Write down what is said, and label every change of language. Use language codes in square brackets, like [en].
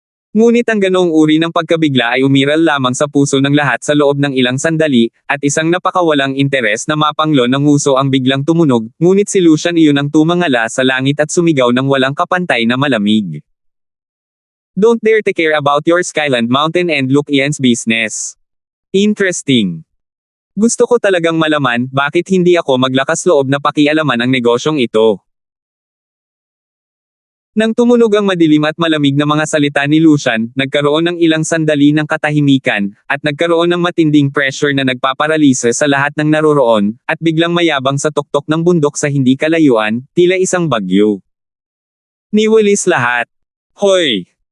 [tl] Ngunit ang ganoong uri ng pagkabigla ay umiral lamang sa puso ng lahat sa loob ng ilang sandali, at isang napakawalang interes na mapanglo ng nguso ang biglang tumunog, ngunit si Lucian iyon ang tumangala sa langit at sumigaw ng walang kapantay na malamig. [en] Don't dare to care about your Skyland Mountain and Luke Ian's business. Interesting. [tl] Gusto ko talagang malaman, bakit hindi ako maglakas loob na pakialaman ang negosyong ito. Nang tumunog ang madilim at malamig na mga salita ni Lucian, nagkaroon ng ilang sandali ng katahimikan, at nagkaroon ng matinding pressure na nagpaparalisa sa lahat ng naroroon, at biglang mayabang sa tuktok ng bundok sa hindi kalayuan, tila isang bagyo. Niwalis lahat. Hoy!